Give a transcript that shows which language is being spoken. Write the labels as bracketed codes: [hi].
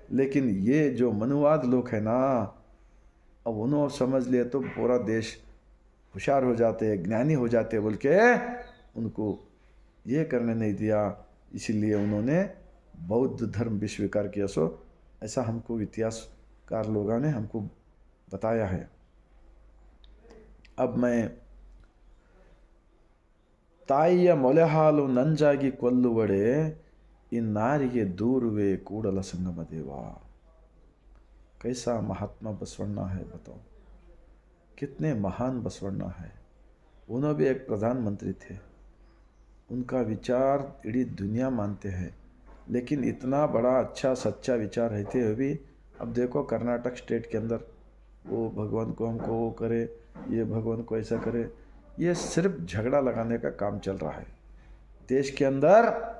[hi] लेकिन ये जो मनुवाद लोग हैं ना, अब उन्होंने समझ लिए तो पूरा देश होशियार हो जाते, ज्ञानी हो जाते बोल के उनको ये करने नहीं दिया। इसीलिए उन्होंने बौद्ध धर्म भी स्वीकार किया। सो ऐसा हमको इतिहासकार लोगों ने हमको बताया है। अब मैं [kn] ತಾಯಿಯ ಮೊಲೆ ಹಾಲು ನಂಜಾಗಿ ಕೊಲ್ಲುವಡೆ ಇನ್ನಾರಿಗೆ ದೂರುವೆ ಕೂಡಲ संगम देवा। [hi] कैसा महात्मा बसवण्णा है बताओ, कितने महान बसवण्णा है। उन्होंने भी एक प्रधानमंत्री थे, उनका विचार इड़ी दुनिया मानते हैं, लेकिन इतना बड़ा अच्छा सच्चा विचार रहते हुए भी अब देखो कर्नाटक स्टेट के अंदर वो भगवान को हमको वो करे, ये भगवान को ऐसा करे, ये सिर्फ झगड़ा लगाने का काम चल रहा है देश के अंदर।